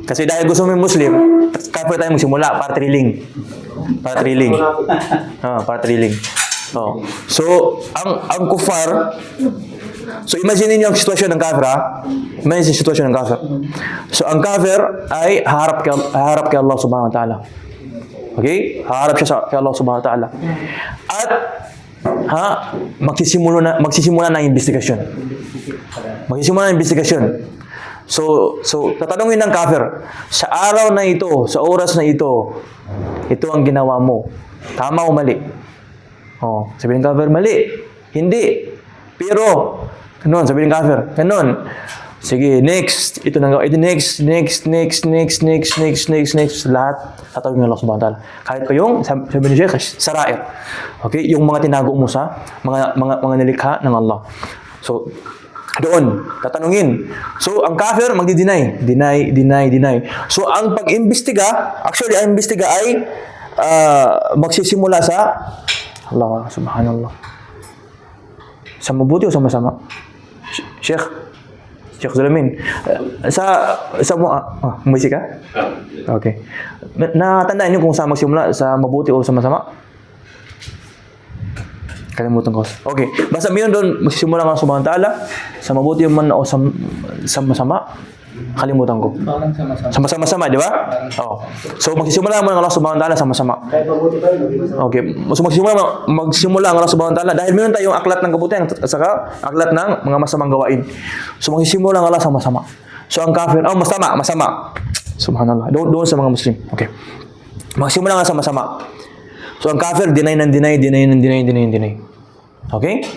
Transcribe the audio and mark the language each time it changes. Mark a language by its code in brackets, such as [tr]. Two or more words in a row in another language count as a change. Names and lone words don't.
[tl] Kasi dahil gusto mo yung Muslim, kafir tayo magsimula para thrilling. Para thrilling. So, ang kufar, so imagine niyo ang sitwasyon ng kafir, Imagine yung sitwasyon ng kafir. So, ang kafir ay haharap kay Allah [ar] subhanahu wa ta'ala. [tl] Okay? Haharap siya kay Allah [ar] subhanahu wa ta'ala. [tl] At magsisimula na investigasyon. So tatanungin ng kafir, sa araw na ito, sa oras na ito ang ginawa mo. Tama o mali? Sabihin ng kafir, mali. Hindi. Pero, ganun, sabihin ng kafir, ganun. Sige, next. Ito na next. Lahat, tatawagin ng Allah [ar] subhanahu wa ta'ala. [tl] Kahit pa yung, sabi ni Sheikh, sarair. Okay? Yung mga tinago mo sa mga nilikha ng Allah. So, doon, tatanungin. So, ang kafir, magdi-deny. Deny. So, ang pag-imbestiga, actually, ang imbestiga ay magsisimula sa Allah subhanallah. Sa mabuti o sa masama? Sheikh Zulamin. Sa mo, umisik ka? Okay. Natandaan niyo kung saan magsimula, sa mabuti o sa masama? Kalimutan ko. Okay. Basta mayroon doon, magsisimula ka sa [ar] subhanahu wa ta'ala, [tl] sa mabuti man o sa masama. Kalimutan ko. Parang sama-sama. Sama-sama, di ba? Oo. So, magsisimula mo ng Allah [ar] subhanahu wa ta'ala [tl] sama-sama. Kahit mabuti pa rin, hindi masama. Okay. So, magsimula ang Allah [ar] subhanahu wa ta'ala. [tl] Dahil meron tayong aklat ng kabutihan at saka aklat ng mga masamang gawain. So, magsisimula ang Allah sama-sama. So, ang kafir, masama. Subhanallah. Doon sa mga Muslim. Okay. Magsimula nga sama-sama. So, ang kafir, deny. Okay?